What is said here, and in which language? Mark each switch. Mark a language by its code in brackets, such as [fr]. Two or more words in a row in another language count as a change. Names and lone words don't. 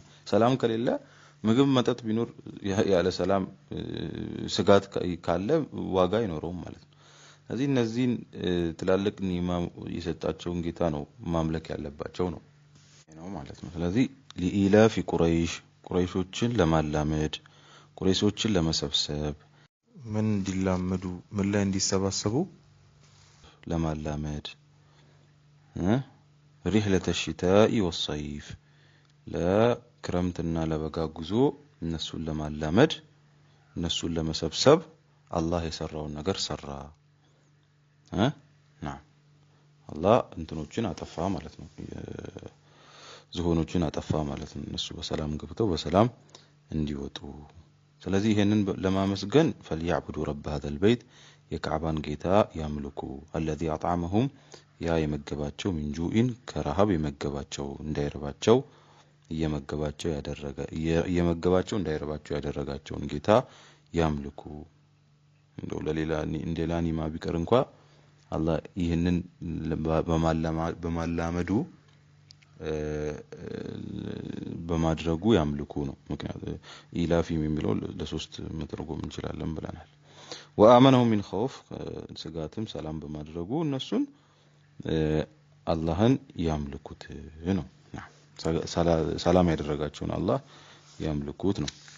[am] ሰላም ከሌለ ምግብ መጠጥ ቢኖር ያለ ሰላም ስጋት ካለ ዋጋ አይኖረውም ማለት ነው። ስለዚህ እነዚህን ትላልቅ ኒዕማ የሰጣቸውን ጌታ ነው ማምለክ ያለባቸው ነው ማለት ነው። ስለዚህ ሊኢላፊ ቁረይሾችን ለማላመድ ቁረይሾችን ለመሰብሰብ ምን እንዲላመዱ ምን ላይ እንዲሰባሰቡ ለማላመድ [ar] رحلة الشتاء والصيف [am] ለክረምትና ለበጋ ጉዞ እነሱን ለማላመድ እነሱን ለመሰብሰብ አላህ የሰራውን ነገር ሰራ። አላህ እንትኖችን አጠፋ ማለት ነው። ዝሆኖችን አጠፋ ማለት ነው። እነሱ በሰላም ገብተው በሰላም እንዲወጡ። ስለዚህ ይሄንን ለማመስገን [ar] فليعبدوا رب هذا البيت [am] የካዕባን ጌታ ያምልኩ [ar] الذي اطعمهم [am] ያ የመገባቸው [ar] من جوع [am] ከረሃብ የመገባቸው እንዳይርባቸው የመገባቸው እንዳይርባቸው ያደረጋቸውን ጌታ ያምልኩ። እንደው ለሌላ ኒዕማ ቢቀር እንኳን አላህ ይህንን በማላመዱ በማድረጉ ያምልኩ ነው። ምክንያቱም ኢላፊም የሚለው ለሶስት መተርጎም እንችላለን ብለናል። [ar] وآمنهم من خوف [am] ስጋትም ሰላም በማድረጉ እነሱን አላህን ያምልኩት ነው። ሰላም ያደረጋቸውን አላህ ያምልኩት ነው።